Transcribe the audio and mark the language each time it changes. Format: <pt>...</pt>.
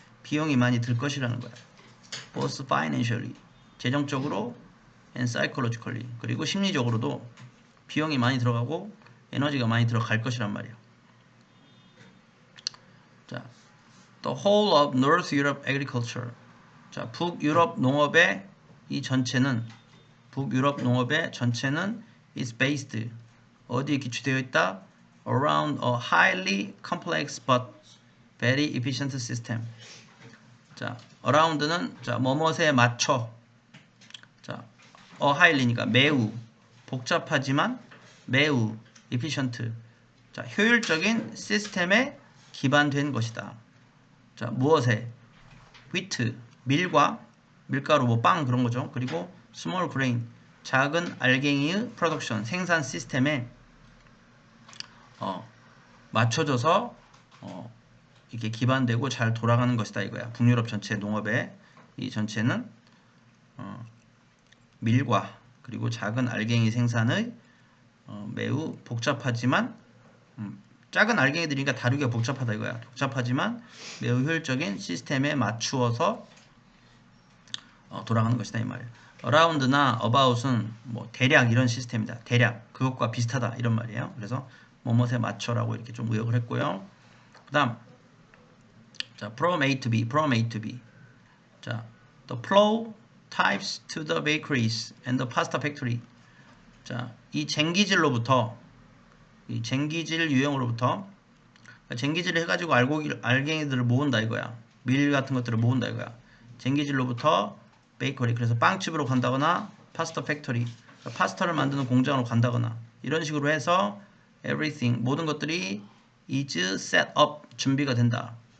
<ko>비용이 많이 들 것이라는 거야.</ko> <en>both financially,</en> <ko>재정적으로,</ko> <en>and psychologically,</en> <ko>그리고 심리적으로도 비용이 많이 들어가고 에너지가 많이 들어갈 것이란 말이야. 자,</ko> <en>the whole of North Europe agriculture,</en> <ko>자, 북유럽 농업의 이 전체는, 북유럽 농업의 전체는</ko> <en>is based,</en> <ko>어디에 기초되어 있다?</ko> <en>around a highly complex but very efficient system.</en> <ko>자, around는 자, 뭐뭇에 맞춰. 자,</ko> <en>a highly</en> <ko>니까 매우, 복잡하지만 매우, efficient, 자, 효율적인 시스템에 기반된 것이다. 자, 무엇에? wheat, 밀과, 밀가루, 뭐 빵 그런 거죠. 그리고</ko> <en>small grain,</en> <ko>작은 알갱이의 production, 생산 시스템에 맞춰져서 이렇게 기반되고 잘 돌아가는 것이다 이거야. 북유럽 전체 농업의 이 전체는 밀과 그리고 작은 알갱이 생산의 매우 복잡하지만 작은 알갱이들이니까 다루기가 복잡하다 이거야. 복잡하지만 매우 효율적인 시스템에 맞추어서 돌아가는 것이다 이 말이야. around나 about은 뭐 대략 이런 시스템이다. 대략 그것과 비슷하다 이런 말이에요. 그래서 뭐뭇에 맞춰라고 이렇게 좀 의역을 했고요. 그 다음 자,</ko> <en>from A to B, from A to B.</en> <ko>자,</ko> <en>the plow types to the bakeries and the pasta factory.</en> <ko>자, 이 쟁기질로부터 이 쟁기질 유형으로부터 쟁기질을 해가지고 알갱이들을 모은다 이거야. 밀 같은 것들을 모은다 이거야. 쟁기질로부터 베이커리, 그래서 빵집으로 간다거나 파스타 팩토리, 파스타를 만드는 공장으로 간다거나 이런 식으로 해서</ko> <en>everything,</en> <ko>모든 것들이</ko> <en>is set up,</en> <ko>준비가 된다.</ko>